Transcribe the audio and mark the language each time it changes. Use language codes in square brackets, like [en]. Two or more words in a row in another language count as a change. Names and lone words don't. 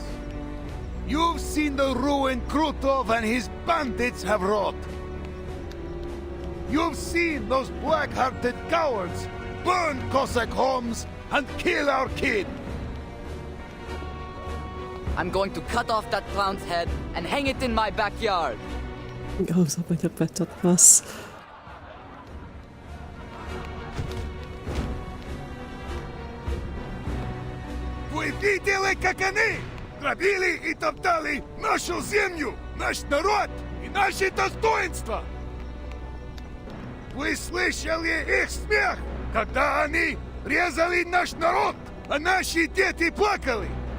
[en] You've seen the ruin Krutov and his bandits have wrought. You've seen those black-hearted cowards burn Cossack homes and kill our kid. I'm going to cut off that clown's head and hang it in my backyard. [id] Gak usah banyak bacot, Mas. [ru] Вы видели, как они грабили и топтали нашу землю, наш народ и наши достоинства? Вы слышали их смех, когда они резали наш народ, а наши дети плакали?